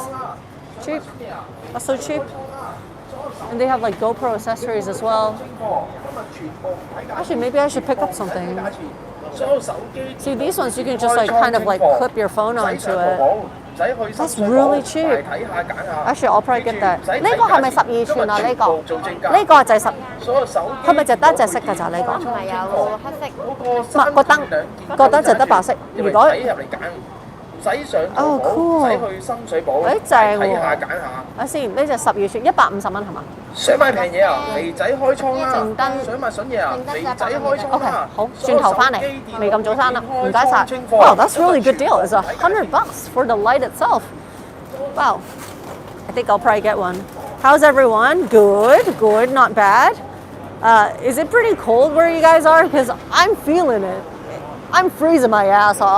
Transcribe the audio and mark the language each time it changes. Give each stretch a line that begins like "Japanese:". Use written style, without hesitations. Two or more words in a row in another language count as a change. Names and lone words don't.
English: Cheap. That's so cheap. And they have like GoPro accessories as well. Actually, maybe I should pick up something. See, these ones you can just like kind of like clip your phone onto it. That's really cheap. Actually, I'll probably get that.
Cantonese: 呢個係咪12寸啊？呢個就係10。係咪就得隻色㗎咋？呢個？同埋有黑色。唔係個燈就得白色。如果哦 cool， 誒正喎。睇先，呢隻12寸150蚊係嘛？想買平嘢啊？肥仔開倉啦！靜燈。想買筍嘢啊？肥仔開倉啦！好，轉頭翻嚟，未咁早閂啦，唔該晒。
English: Wow, that's really good deal. It's $100 for the light itself. Wow, I think I'll probably get one. How's everyone? Good, not bad. Is it pretty cold where you guys are? Because I'm feeling it. I'm freezing my ass off.